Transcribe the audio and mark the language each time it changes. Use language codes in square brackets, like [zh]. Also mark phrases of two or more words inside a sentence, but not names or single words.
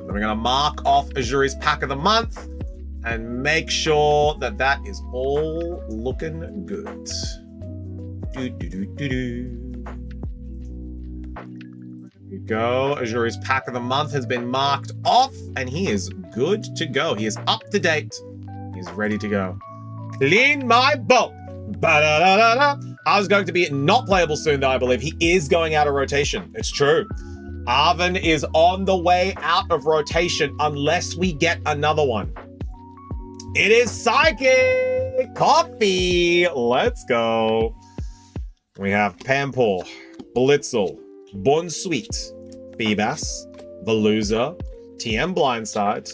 [en] We're gonna mark off Azuri's pack of the month and make sure that that is all looking good. Here we go. Azuri's pack of the month has been marked off and he is good to go. He is up to date. He's ready to go. Clean my boat. Ba-da-da-da-da. I was going to be not playable soon, though, I believe. He is going out of rotation. It's true. Arvin is on the way out of rotation unless we get another one. It is Psychic Coffee. Let's go. We have Pampor, Blitzel, Bonsweet, Feebas, Veluza, TM Blindside.